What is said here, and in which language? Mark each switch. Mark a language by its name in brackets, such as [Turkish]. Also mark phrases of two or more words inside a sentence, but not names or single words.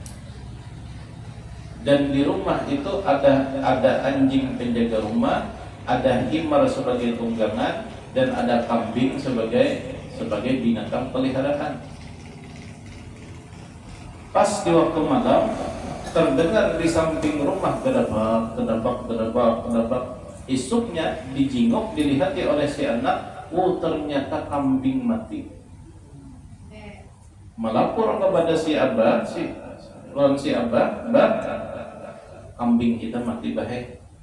[Indonesian] Dan di rumah itu ada anjing penjaga rumah, ada himar sebagai tunggangan, dan ada kambing sebagai binatang peliharaan. Pas di waktu malam terdengar di samping rumah gedabak. [Banjar] Esoknya dijingok, dilihati oleh si anak, ternyata kambing mati. Melapor kepada si abah, kambing kita mati bahaya.